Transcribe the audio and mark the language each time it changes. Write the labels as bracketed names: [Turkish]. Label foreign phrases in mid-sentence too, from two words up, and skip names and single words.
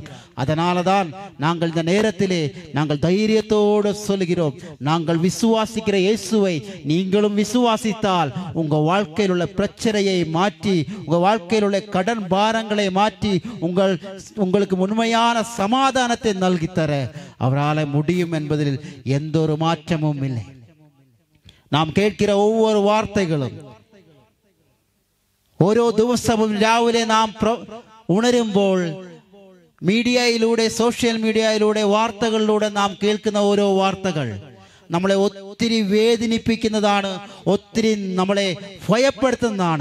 [Tamil] அதனாலதான் நாங்கள் இந்த நேரத்திலே நாங்கள் தைரியத்தோடு சொல்லுகிறோம், நாங்கள் விசுவாசிக்கிற இயேசுவை நீங்களும் விசுவாசித்தால் உங்க வாழ்க்கையில் உள்ள பிரச்சனையை மாற்றி, உங்க வாழ்க்கையில் உள்ள கடன் பாரங்களை மாற்றி உங்களுக்கு உண்மையான சமாதானத்தை நல்கித்தர அவரால் முடியும் என்பதில் எந்த ஒரு மாற்றமும் இல்லை. நாம் கேட்கிற ஒவ்வொரு வார்த்தைகளும் [Malayalam] ഓരോ ദിവസവും രാവിലെ നാം ഉണരുമ്പോൾ മീഡിയയിലൂടെ, സോഷ്യൽ മീഡിയയിലൂടെ, വാർത്തകളിലൂടെ നാം കേൾക്കുന്ന ഓരോ വാർത്തകൾ നമ്മളെ ഒത്തിരി വേദനിപ്പിക്കുന്നതാണ്, ഒത്തിരി നമ്മളെ ഭയപ്പെടുത്തുന്നതാണ്.